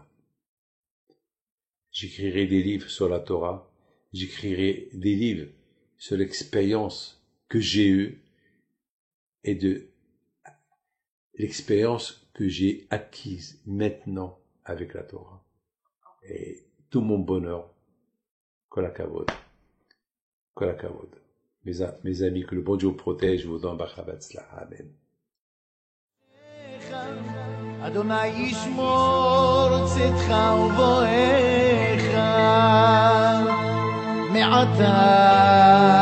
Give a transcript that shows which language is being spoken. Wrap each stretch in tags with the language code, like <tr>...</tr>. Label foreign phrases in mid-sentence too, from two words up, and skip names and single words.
<fr>J'écrirai des livres sur la Torah, j'écrirai des livres sur l'expérience que j'ai eue et de l'expérience que j'ai acquise maintenant avec la Torah. Et tout mon bonheur,</fr> <he>כל הכבוד. כל הכבוד.</he> <fr>Mes amis, que le bon Dieu vous protège, vous donne</fr> <he>ברכה והצלחה.</he> <fr>Amen.</fr> <he>אדוני ישמור צאתך ובואך מעתה</he>